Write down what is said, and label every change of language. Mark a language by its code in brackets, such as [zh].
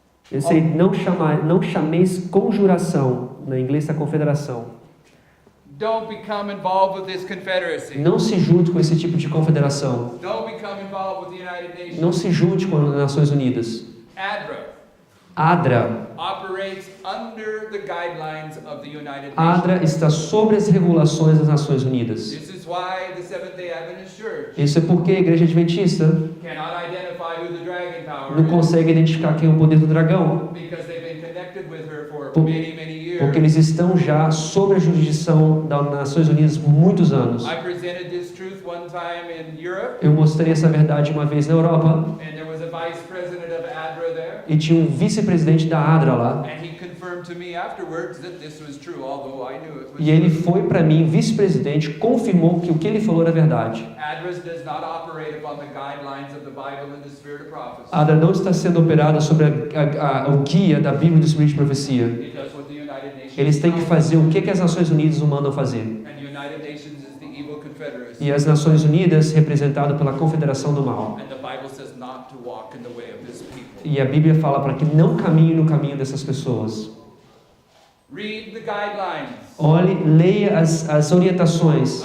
[pt] esse aí, não chameis conjuração, na inglês está confederação. [en] Don't become involved with this confederacy. [pt] Não se junte com esse tipo de confederação. [en] Don't become involved with the United Nations. [pt] Não se junte com as Nações Unidas. [en] ADRA. operates under the guidelines of the United Nations. [pt] ADRA está sobre as regulações das Nações Unidas. [en] This is why the Seventh-day Adventist Church [pt] Isso é porque a Igreja Adventista [en] cannot identify who the dragon power [pt] não [en] is, [pt] consegue identificar quem é o poder do dragão, [en] because they've been connected with her for [pt] Por- [en] many [pt] porque [en] years. [pt] eles estão já sob a jurisdição das Nações Unidas por muitos anos. [en] I presented this truth one time in Europe, [pt] Eu mostrei essa verdade uma vez na Europa [en] and there was a vice president of ADRA there, [pt] e tinha um vice-presidente da ADRA lá. [en] and he confirmed to me afterwards that this was true, although I knew it was [pt] E ele [en] true. [pt] foi para mim, vice-presidente, confirmou que o que ele falou era verdade. [en] ADRA does not operate upon the guidelines of the Bible and the Spirit of prophecy. [pt] A ADRA não está sendo operada sobre o guia da Bíblia e do Espírito de Profecia. [en] It does what the United Nations [pt] Eles têm que fazer o que as Nações Unidas o mandam fazer. [en] And the United Nations is the evil confederacy. [pt] E as Nações Unidas, representado pela Confederação do Mal. [en] And the Bible says not to walk in the way of this people. [pt] E a Bíblia fala para que não caminhe no caminho dessas pessoas. [en] Read the guidelines [pt] Olhe, leia as orientações